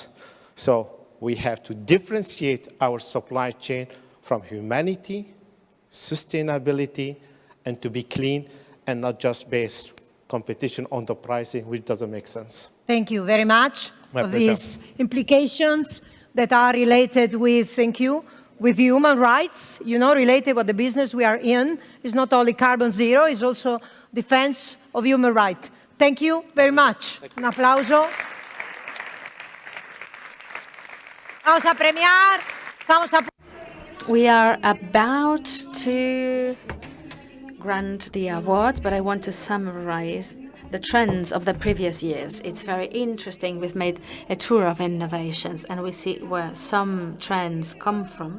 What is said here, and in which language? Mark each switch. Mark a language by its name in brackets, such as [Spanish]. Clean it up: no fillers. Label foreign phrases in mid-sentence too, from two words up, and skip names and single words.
[English] So we have to differentiate our supply chain from humanity, sustainability, and to be clean, and not just based competition on the pricing, which doesn't make sense. Thank you very much My for pleasure. these implications that are related with, thank you, with human rights, related with the business we are in. It's not only carbon zero, it's also defense of human rights. Thank you very much. [Italian] Un applauso. [Spanish] Vamos a premiar. [English] We are about to grant the awards, but I want to summarize the trends of the previous years. It's very interesting. We've made a tour of innovations, and we see where some trends come from.